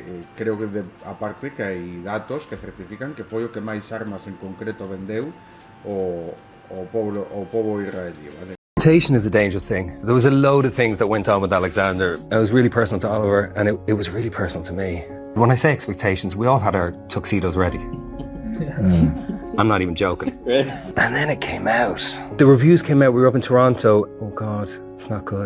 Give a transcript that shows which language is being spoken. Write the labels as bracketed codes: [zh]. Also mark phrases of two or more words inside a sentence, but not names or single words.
[gl] Creo que, aparte, que hai datos que certifican que foi o que máis armas en concreto vendeu o povo israelí, vale? [en] Expectation is a dangerous thing. There was a load of things that went on with Alexander. It was really personal to Oliver, and it was really personal to me. When I say expectations, we all had our tuxedos ready. I'm not even joking. And then it came out. The reviews came out. We were up in Toronto. Oh God, it's not good.